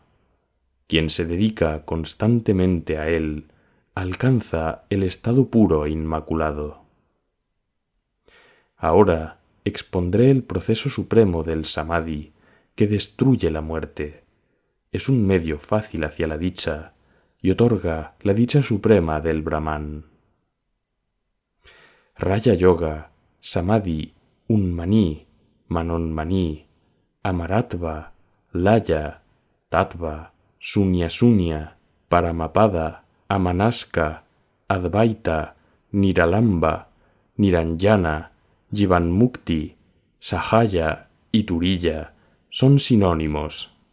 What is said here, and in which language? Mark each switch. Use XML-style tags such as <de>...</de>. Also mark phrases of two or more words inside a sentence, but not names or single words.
<es>Quien se dedica constantemente a él, alcanza el estado puro e inmaculado. Ahora expondré el proceso supremo del Samadhi, que destruye la muerte. Es un medio fácil hacia la dicha y otorga la dicha suprema del Brahman.</es> <sa>राज योग, समाधि, उन्मनी, मनोन्मनी, अमरत्व, लय, तत्त्व, शून्य, परमपद, अमनस्क, अद्वैत, निरालम्ब, निरञ्जन, जीवन्मुक्ति, सहज</sa> <es>y Turiya son sinónimos.</es>